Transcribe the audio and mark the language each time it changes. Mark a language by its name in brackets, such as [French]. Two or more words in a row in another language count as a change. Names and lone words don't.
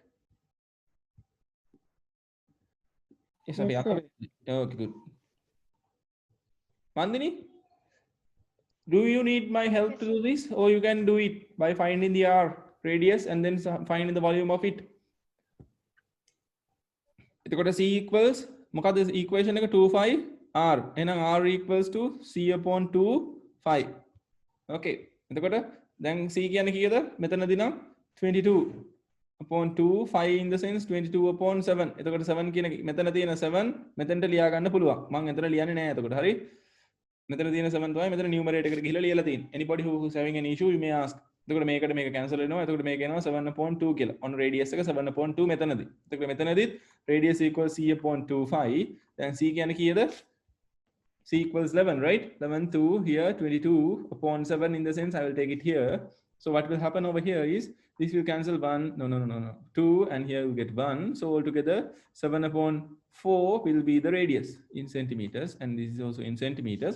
[English] Yes, Yes, sir. okay, good. Mandini, do you need my help to do this, or you can do it by finding the r radius and then finding the volume of it? එතකොට c equals මොකද equation එක 2 5 r එහෙනම් r equals to c upon 2 5. [Sinhala] Okay. එතකොට දැන් c කියන්නේ කීයද? මෙතනදී නම් [English] 22 upon 2 5 in the sense 22 upon 7. [Sinhala] එතකොට 7 කියන මෙතන තියෙන 7 මෙතනට ලියා ගන්න පුළුවන්. මම එතන ලියන්නේ නැහැ එතකොට. හරි? මෙතන තියෙන 7 තමයි මෙතන numerator එකට ගිහිල්ලා ලියලා තියෙන්නේ. [English] Anybody who is having an issue you may ask. [Sinhala] එතකොට මේකට මේක cancel වෙනවා. එතකොට මේක එනවා 7 upon 2 කියලා. [English] on radius [Sinhala] එක 7 upon 2 මෙතනදී. එතකොට මෙතනදී [English] radius equals c upon 2 5. [Sinhala] දැන් c කියන්නේ කීයද? [English] C equals 11, right? 11 2 here 22 upon 7 in the sense I will take it here. So what will happen over here is this will cancel 1, no, 2, and here you get 1. So altogether 7 upon 4 will be the radius in centimeters, and this is also in centimeters.